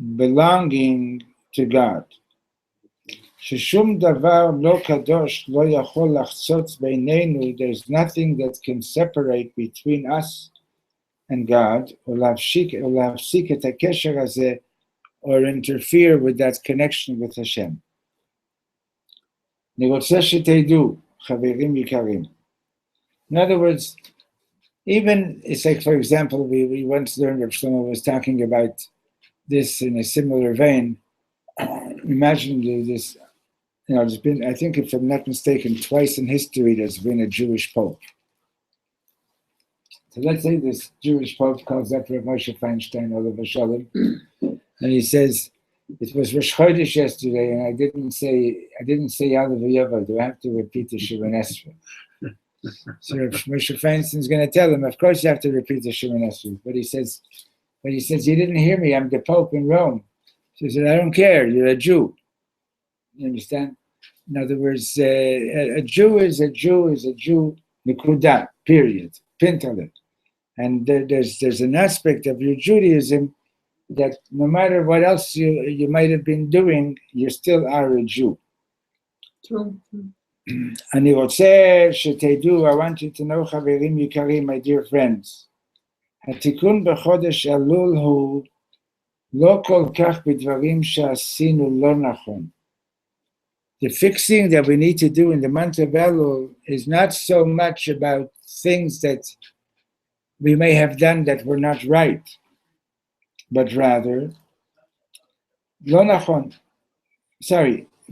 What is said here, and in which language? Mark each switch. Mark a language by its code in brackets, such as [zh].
[en] belonging to God. [he] Sheshum davar lo kadosh lo yachol lachtzotz beinenu. [en] There's nothing that can separate between us and God, or [he] להפסיק את הקשר הזה, [en] or interfere with that connection with Hashem. [he] אני רוצה שתדעו, חברים יקרים. [en] In other words, even, it's like, for example, we once learned that Shlomo was talking about this in a similar vein. Imagine this, there's been, I think if I'm not mistaken, twice in history there's been a Jewish Pope. So let's say this Jewish Pope calls up Rav Moshe Feinstein, Olav Shalom, and he says, it was Rosh Chodesh yesterday, and I didn't say Yalav Yava. Do I have to repeat the Shemon Esrei? So Rav Moshe Feinstein's going to tell him, of course you have to repeat the Shemon Esrei. But he says, you didn't hear me. I'm the Pope in Rome. So he said, I don't care. You're a Jew. You understand? In other words, a Jew is a Jew is a Jew. Nikuda. Period. Pintale. And there's an aspect of your Judaism that no matter what else you might have been doing, you still are a Jew. True. [he] אני רוצה שתדעו, [en] I want you to know, [he] חברים יקרים, [en] my dear friends, [he] התיקון בחודש אלול הוא לא כל כך בדברים שעשינו לא נכון. [en] The fixing that we need to do in the month of Elul is not so much about things that we may have done that were not right, but rather, [he] לא נכון, [en] sorry,